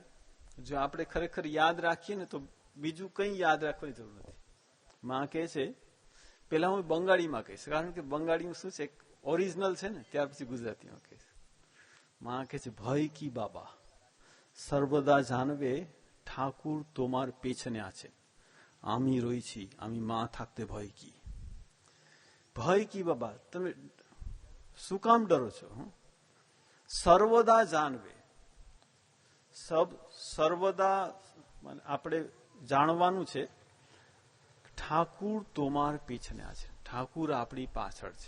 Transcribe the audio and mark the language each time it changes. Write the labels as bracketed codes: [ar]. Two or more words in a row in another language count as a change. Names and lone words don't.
[gu] જો આપણે ખરેખર યાદ રાખીએ ને તો બીજું કંઈ યાદ રાખવાની જરૂર નથી. માં કહે છે, પેલા હું બંગાળીમાં કહીશ, કારણ કે બંગાળીમાં શું છે ઓરિજિનલ છે ને, ત્યાર પછી ગુજરાતીમાં કહીશ. માં કહે છે, [bn] ভয় কি বাবা সর্বদা জানবে ঠাকুর তোমার পেছনে আছেন, আমি রয়েছি, আমি মা থাকতে ভয় কি. ভয় কি বাবা, [gu] તમે શું કામ ડરો છો? [bn] সর্বদা জানবে, [gu] સર્વદા આપણે જાણવાનું છે ઠાકુર [bn] তোমার পেছনে [gu] છે, ઠાકુર આપણી પાછળ છે.